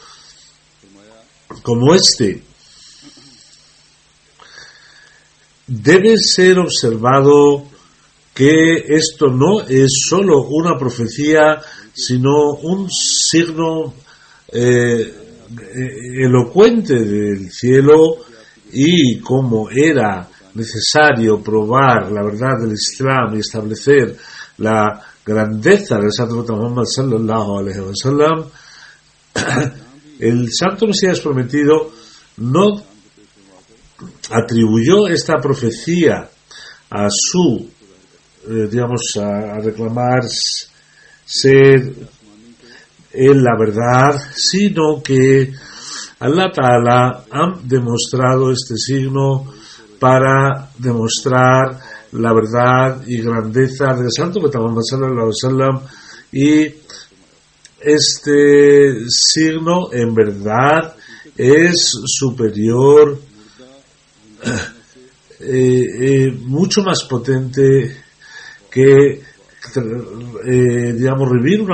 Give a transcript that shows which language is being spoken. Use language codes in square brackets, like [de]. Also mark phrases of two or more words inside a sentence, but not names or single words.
[es] como este, debe ser observado que esto no es solo una profecía, sino un signo elocuente del cielo, y como era necesario probar la verdad del Islam y establecer la grandeza del santo profeta Muhammad [ar] صلى الله عليه وسلم, [es] el santo Mesías prometido no atribuyó esta profecía a su a reclamar ser él la verdad, sino que [ar] الله تعالى [es] ha demostrado este signo para demostrar la verdad y grandeza del santo profeta Muhammad [ar] صلى الله عليه وسلم, [es] y este signo en verdad es superior, mucho más potente que revivir una